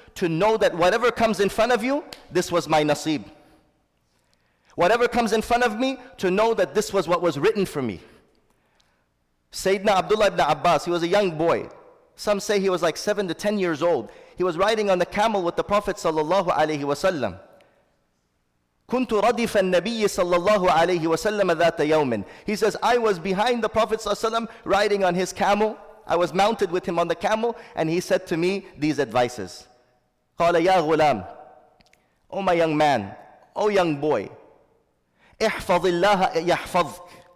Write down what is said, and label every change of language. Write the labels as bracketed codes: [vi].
[en] To know that whatever comes in front of you, this was my nasib. Whatever comes in front of me, to know that this was what was written for me. Sayyidina Abdullah ibn Abbas, he was a young boy. Some say he was like 7 to 10 years old. He was riding on the camel with the Prophet sallallahu alaihi wasallam. [ar] كنت ردف النبي صلى الله عليه وسلم ذات يوم. [en] He says, I was behind the Prophet [ar] صلى الله عليه وسلم [en] riding on his camel. I was mounted with him on the camel, and he said to me these advices. [ar] قال يا غلام, [en] oh my young man, oh young boy, [ar] احفظ الله يحفظك.